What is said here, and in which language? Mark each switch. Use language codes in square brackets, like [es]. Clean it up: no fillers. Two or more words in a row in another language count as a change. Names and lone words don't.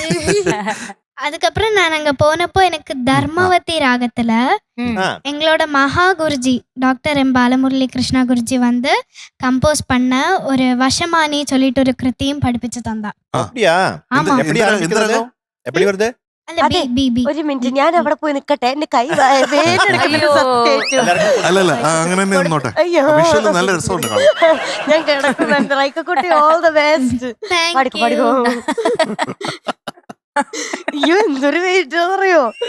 [ta] அதுக்கப்புறம் நான் அங்க போனப்போ எனக்கு தர்மவதி ராகத்துல எங்களோட மகா குருஜி டாக்டர் எம் பாலமுரளி கிருஷ்ணா குருஜி வந்து கம்போஸ் பண்ண ஒரு வசமானி சொல்லிட்டு ஒரு கிருத்தியும் படிப்பிச்சு தந்தா. அப்படியா? ஆமா. எப்படி ஆரம்பிக்கிறது? எப்படி வருது? [ml] അല്ല ബി ബി ബി ഒരു മിനിറ്റ് ഞാൻ അവിടെ പോയി നിക്കട്ടെ എന്റെ കൈ വേദനെടുക്കുന്നു സത്യായിട്ടും. അല്ലല്ല അങ്ങനെ തന്നെ നിന്നോട്ടെ. അയ്യോ വിഷ്വല് നല്ല രസമുണ്ട് കാണാൻ. ഞാൻ കിടക്കുന്നുണ്ട്. റൈക്കക്കുട്ടി [en] all the best. [ml] പഠിക്കോ പഠിക്കോ. അയ്യോ എന്തൊരു വെയിറ്റ് അറിയോ.